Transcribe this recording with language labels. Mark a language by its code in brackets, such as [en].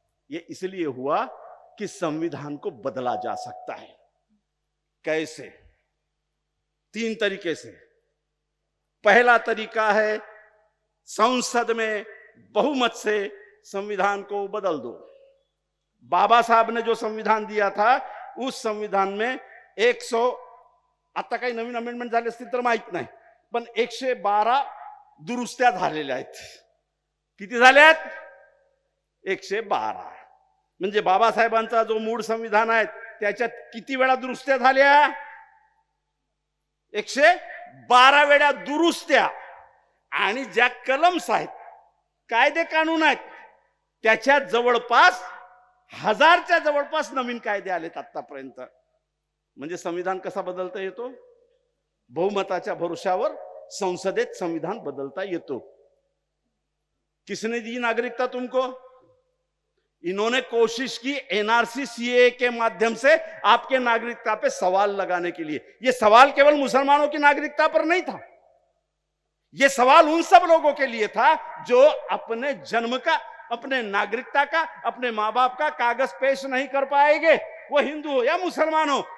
[hi] ये इसलिए हुआ कि संविधान को बदला जा सकता है। कैसे? 3 तरीके से। पहला तरीका है संसद में बहुमत से संविधान को बदल दो। बाबा साहब ने जो संविधान दिया था, उस संविधान में [mr] 100 आता काही नवीन अमेंडमेंट झाले असतील तर माहित नाही, पण 112 दुरुस्त्या झालेल्या आहेत। किती झाल्यात? 112। म्हणजे बाबासाहेबांचा जो मूळ संविधान आहे त्याच्यात किती वेळा दुरुस्त्या झाल्या? 112 वेळा दुरुस्त्या। आणि ज्या कलम्स आहेत, कायदे कानून आहेत, त्याच्यात जवळपास 1000च्या जवळपास नवीन कायदे आलेत आतापर्यंत। म्हणजे संविधान कसा बदलता येतो? बहुमताच्या भरोशावर संसदेत संविधान बदलता येतो। [hi] किसने दी नागरिकता तुमको? इन्होंने कोशिश की NRC CAA के माध्यम से आपके नागरिकता पे सवाल लगाने के लिए। यह सवाल केवल मुसलमानों की नागरिकता पर नहीं था, यह सवाल उन सब लोगों के लिए था जो अपने जन्म का, अपने नागरिकता का, अपने मां बाप का कागज पेश नहीं कर पाएंगे, वो हिंदू हो या मुसलमान हो।